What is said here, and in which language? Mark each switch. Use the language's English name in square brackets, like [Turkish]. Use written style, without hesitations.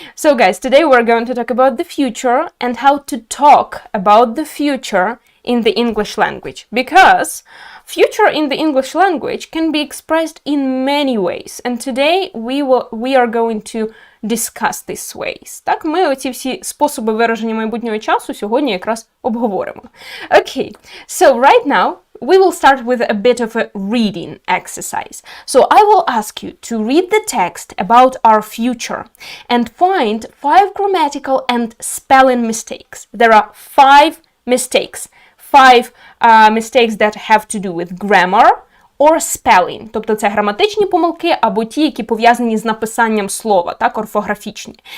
[English] So guys, today we're going to talk about the future and how to talk about the future in the English language. Because future in the English language can be expressed in many ways. And today we are going to discuss these ways. [Ukrainian] Так, ми оці всі способи вираження майбутнього часу сьогодні якраз обговоримо. [English] Okay, so right now we will start with a bit of a reading exercise. So I will ask you to read the text about our future and find 5 grammatical and spelling mistakes. There are 5 mistakes. 5 mistakes that have to do with grammar or spelling. [Ukrainian] Тобто це граматичні помилки або ті, які пов'язані з написанням слова, так, орфографічні.